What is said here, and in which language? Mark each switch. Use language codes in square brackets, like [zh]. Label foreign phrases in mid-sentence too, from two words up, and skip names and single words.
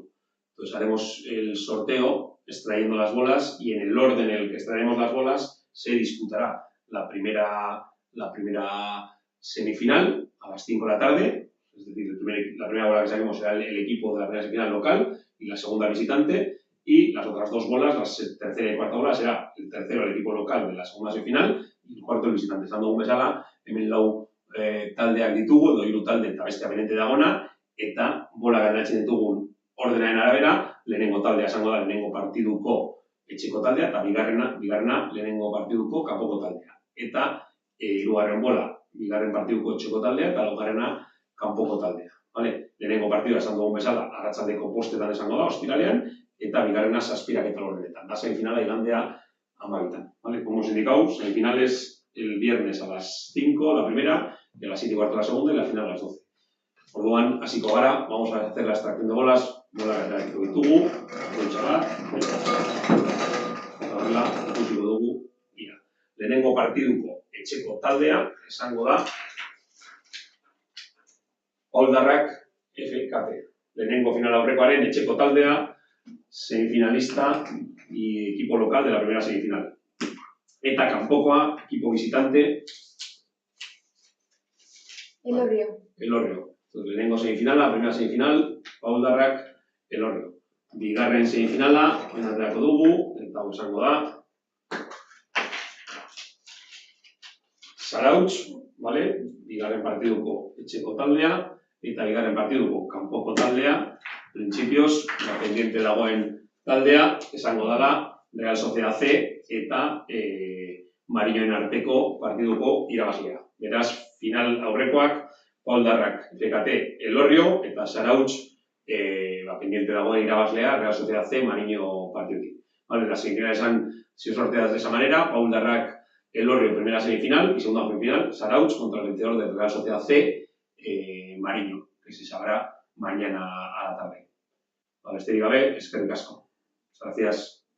[es] Entonces haremos el sorteo extrayendo las bolas y en el orden en el que extraeremos las bolas se disputará la primera semifinal a las 5 de la tarde, es decir, la primera bola que saquemos será el equipo de la primera semifinal local y la segunda visitante, y las otras 2 bolas, la tercera y cuarta bola, será el tercero el equipo local de la segunda semifinal y el cuarto el visitante. [eu] Esan dugun bezala, hemen lau taldeak ditugu, edo 3 talde eta beste pendiente dagona, eta bola ganatzen ditugun ordenaren arabera, lehenengo taldea esango da lehenengo partiduko etxeko taldea, eta bigarrena lehenengo partiduko kanpoko taldea. Eta hirugarren bola, bigarren partiduko etxeko taldea, eta laugarrena kanpoko taldea. Vale? Lehenengo partidua esan dugun bezala, arratsaldeko postetan esango da, ostiralean, eta bigarrena 7 ordenetan. Da semifinala igandea 12. Vale? [es] Como os he indicado, semifinales el viernes a las 5, la primera, y a las 7:15 la segunda, y la final a las 12. [eu] Orduan, hasiko gara, [es] vamos a hacer la extracción de bolas, [eu] bola gataratuko ditugu, goitxara, eta horrela, ikusiko dugu, ira. Lehenengo partiduko etxeko taldea, esango da, Paul Barrac FKT. Lehenengo final aurrekoaren etxeko taldea, [es] semifinalista y equipo local de la primera semifinal. [eu] Eta kanpokoa, [es] equipo visitante, Elorrio. Entonces, [eu] lehenengo semifinala, [es] primera semifinal, [eu] Paul Barrac, Elorrio. Bigarren semifinala, aterako dugu, eta esango da, Zarautz, vale? Bigarren partiduko etxeko taldea, eta bigarren partiduko kanpoko taldea, principios, pendiente dagoen taldea, esango dela, Real Sociedad C eta Mariñoen arteko partiduko irabazlea. Beraz, final aurrekoak, Paul Barrac, FKT, Elorrio, eta Zarautz, pendiente dagoen irabazlea, Real Sociedad C, Mariño partidutik. [es] Vale, las semifinales han sido sorteadas de esa manera, Paul Barrac, Elorrio, primera semifinal, y segunda semifinal, Zarautz contra el vencedor de Real Sociedad C, Mariño, que se sabrá mañana a la tarde. [eu] Besterik gabe, eskerrik asko. [es] Gracias.